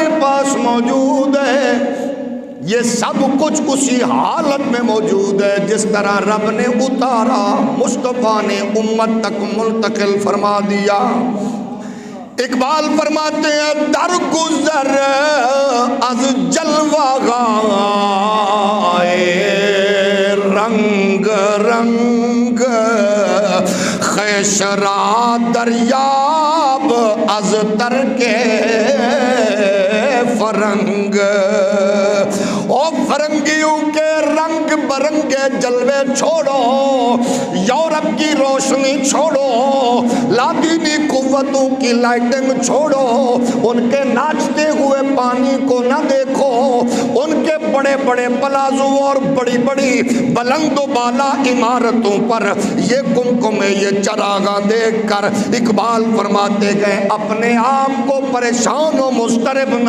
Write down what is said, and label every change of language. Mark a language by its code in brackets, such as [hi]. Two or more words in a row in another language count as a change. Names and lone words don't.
[ur] پاس موجود ہے یہ سب کچھ اسی حالت میں موجود ہے جس طرح رب نے اتارا، مصطفیٰ نے امت تک منتقل فرما دیا۔ اقبال فرماتے ہیں [fa] در گزر از جلوہ گائے رنگ رنگ شرا دریاب از ترک فرنگ، [ur] او فرنگیوں کے رنگ برنگے جلوے چھوڑو، یورپ کی روشنی چھوڑو، لاطینی قوتوں کی لائٹنگ چھوڑو، ان کے ناچتے ہوئے پانی کو نہ دیکھو، ان کے بڑے بڑے پلازوں اور بڑی بڑی بلند و بالا عمارتوں پر یہ کمکمے یہ چراغاں دیکھ کر اقبال فرماتے گئے اپنے آپ کو پریشان و مضطرب نہ